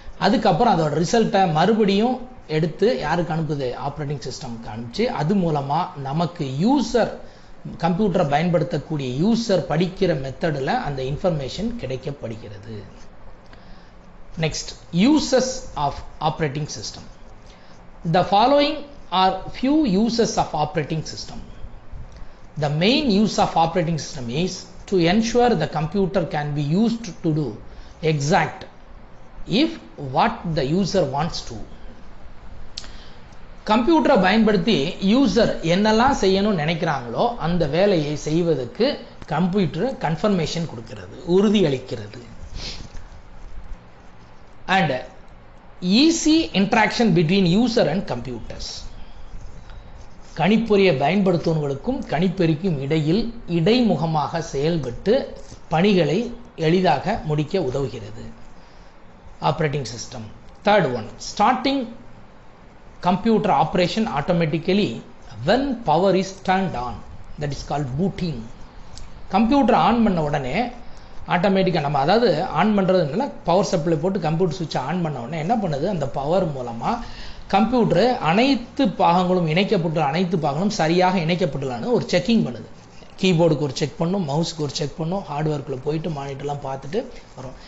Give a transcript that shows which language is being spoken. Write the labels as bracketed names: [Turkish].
[Tamil] அதுக்கப்புறம் அதோட ரிசல்ட்டை மறுபடியும் எடுத்து யாருக்கு அனுப்புது, ஆப்ரேட்டிங் சிஸ்டம்க்கு அனுப்பிச்சு அது மூலமா நமக்கு யூசர், கம்ப்யூட்டரை பயன்படுத்தக்கூடிய யூசர் படிக்கிற மெத்தடில் அந்த information கிடைக்கப்படுகிறது. [English] Next, uses of operating system. The following are few uses of operating system. The main use of operating system is to ensure the computer can be used to do exact if what the user wants to. [Tamil] கம்ப்யூட்டரை பயன்படுத்தி user என்னெல்லாம் செய்யணும்னு நினைக்கிறாங்களோ அந்த வேலையை செய்வதற்கு computer confirmation கொடுக்கிறது, உறுதி அளிக்கிறது. [English] And easy interaction between user and computers. [Tamil] கணிப்பொறியை பயன்படுத்துவவர்களுக்கும் கணிப்பொறிக்கும் இடையில் இடைமுகமாக செயல்பட்டு பணிகளை எளிதாக முடிக்க உதவுகிறது operating system. [English] Third one, starting computer operation automatically when power is turned on, that is called booting. [Tamil] Computer on பண்ண உடனே ஆட்டோமேட்டிக்காக நம்ம, அதாவது ஆன் பண்ணுறதுனால பவர் சப்ளை போட்டு கம்ப்யூட்டர் சுவிட்சை ஆன் பண்ண உடனே என்ன பண்ணுது, அந்த பவர் மூலமாக கம்ப்யூட்டர் அனைத்து பாகங்களும் இணைக்கப்பட்டு அனைத்து பாகங்களும் சரியாக இணைக்கப்பட்டுலான்னு ஒரு செக்கிங் பண்ணுது. கீபோர்டுக்கு ஒரு செக் பண்ணும், மவுஸுக்கு ஒரு செக் பண்ணும், ஹார்ட்வேர்க்குள்ளே போயிட்டு மானிட்டர்லாம் பார்த்துட்டு வரும்.